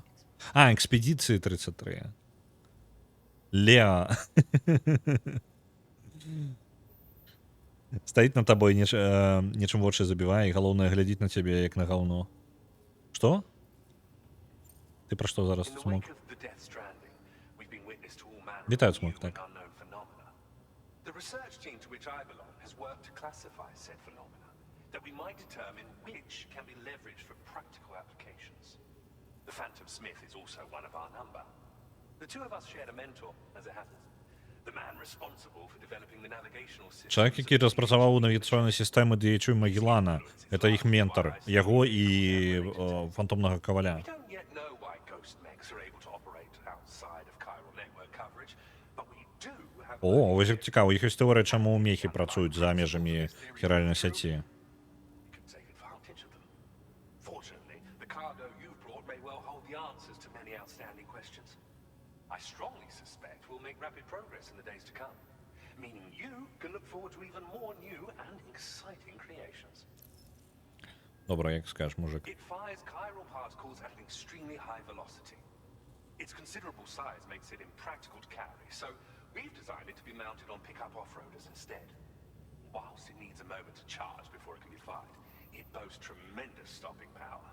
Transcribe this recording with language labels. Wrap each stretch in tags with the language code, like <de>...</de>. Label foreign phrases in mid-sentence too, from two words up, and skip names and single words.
<be>Экспедыцыі 33. Леа. Стаіць на табой, нечым вочы забівае, і галоўнае глядзіць на цябе, як на гаўно. Што? Ты пра што зараз, Смок? Вітаю, Смок, так.</be> <en>The research team to which I belong has worked to classify said phenomena, that we might determine which can be leveraged for practical applications. The Phantom Smith is also one of our number. The two of us shared a mentor, as it happens. The man responsible for developing the navigational system.</en> <be>Чалавек, які распрацаваў навігацыйнай сістэмы Д'ячу Магеллана, это іх ментар, яго і фантомнага каваля. О, вось цікава, іх ёсць тэорыя, чаму мехі працуюць за межамі хіральнай сяці.</be> <en>I strongly suspect we'll make rapid progress in the days to come, meaning you can look forward to even more new and exciting creations.</en> <uk>Добре, як скажеш, мужик.</uk> <en>It fires chiral particles at an extremely high velocity. Its considerable size makes it impractical to carry, so we've designed it to be mounted on pickup off-roaders instead. Whilst it needs a moment to charge before it can be fired, it boasts tremendous stopping power.</en>